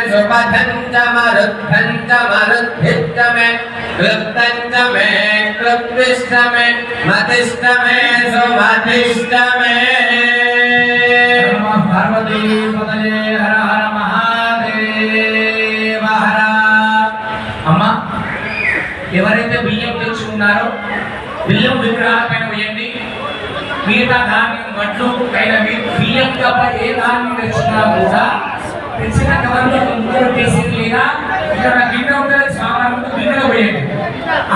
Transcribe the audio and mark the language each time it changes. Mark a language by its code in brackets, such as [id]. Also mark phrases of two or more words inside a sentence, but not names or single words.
[sa] सुपथञ्चमरुद्धञ्चमरुद्धिश्चमे क्लृप्तञ्चमे क्लृप्तिश्चमे मतिश्चमे सुमतिश्चमे पार्वती पतये हर हर महादेव हर [te] అమ్మ ఎవరైతే బియ్యం తెచ్చుకున్నారో బియ్యం విగ్రహాల పైన వేయండి మిగతా ధాన్యం వడ్లు పైన బియ్యం తప్ప ఏ ధాన్యం తెచ్చినా కూడా తెచ్చిన కవర్లో ఇంట్లో చేసేది లేదా ఇక్కడ గిన్నె ఉంటుంది సామాన్ గిన్నెలో వేయండి ఆ